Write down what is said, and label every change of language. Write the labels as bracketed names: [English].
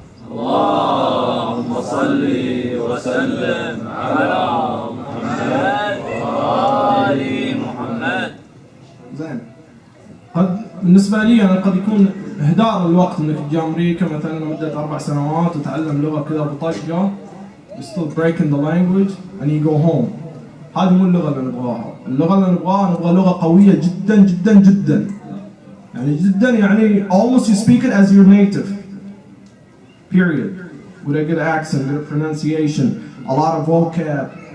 [Arabic] اللهم صل وسلم على محمد وآل محمد. زين. بالنسبة لي أنا قد يكون إهدار الوقت إنك تجي أمريكا مثلاً لمدة 4 سنوات وتتعلم لغة كذا بطقة. [English] You still breaking the language and you go home. [Arabic] هذه مو اللغة اللي نبغاها. اللغة اللي نبغى لغة قوية جداً جداً جداً. يعني جداً يعني [English] almost you speak it as your native. Period. With a good accent, good pronunciation, a lot of vocab.